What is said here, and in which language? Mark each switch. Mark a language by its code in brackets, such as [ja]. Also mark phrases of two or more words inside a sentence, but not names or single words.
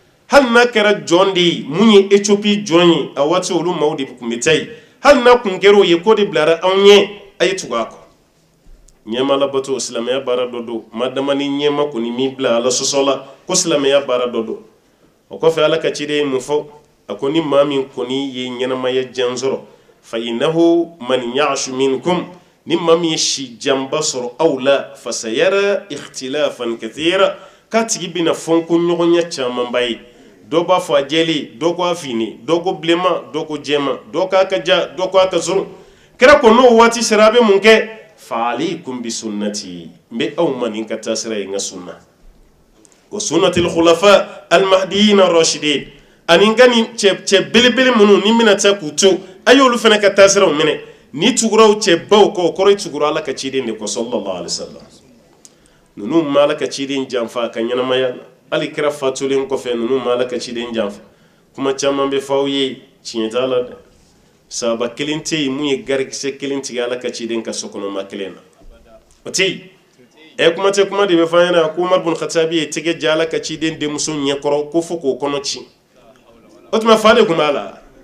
[bm] hal na kɛra jɔn de ye mun ye Éthiopie jɔn ye a waati olu maaw de kun bɛ taa yen hali n'a kun kɛra o ye ko de bilara anw ɲɛ a ye tugu a kɔ ɲɛma labato silamɛya baara dɔ don madama ni ɲɛma kɔni min bila ala sɔsɔ la ko silamɛya baara dɔ don o kɔfɛ ala ka ciden ye mun fɔ a ko ni maa min kɔni ye ɲɛnamaya jan sɔrɔ [ar] فإنه من يعش منكم [bm] ni maa min ye si janba sɔrɔ aw la [ar] فسيرى اختلافا كثيرا [bm] k'a tigi bɛna fɔnko ɲɔgɔnya camanba ye dɔ b'a fɔ a jɛlen dɔ ko a fini dɔ ko bilenman dɔ ko jɛman dɔ k'a ka ja dɔ ko a ka surun kira ko n'o waati sera a bɛ mun kɛ [ar] فعليكم بسنتي [bm] n bɛ aw ma nin ka taa sira ye n ka sunna [ar] وسنة الخلفاء المهديين الراشدين [bm] ani n ka nin cɛ belebele minnu ni bɛna taa k'u to a y'olu fana ka taa siraw minɛ ni tuguraw cɛ baw kɔ o kɔrɔ ye tugura ala ka ciden de kɔ [ar] صلى الله عليه وسلم [bm] ninnu ma ala ka ciden janfa a ka ɲɛnamaya la hali kira fatulen kɔfɛ ninnu ma ala ka ciden janfa kuma caman bɛ fɔ aw ye tiɲɛ t'a la dɛ sahaba kelen tɛ yen mun ye garikisɛ kelen tigɛ ala ka ciden ka sokɔnɔma kelen na o tɛ yen kuma tɛ kuma de bɛ fɔ an ɲɛna ko Umar bin Khattabi ye tɛgɛ ja ala ka ciden denmuso ɲɛkɔrɔ ko fo k'o kɔnɔ ci o tuma fa de kun b'a la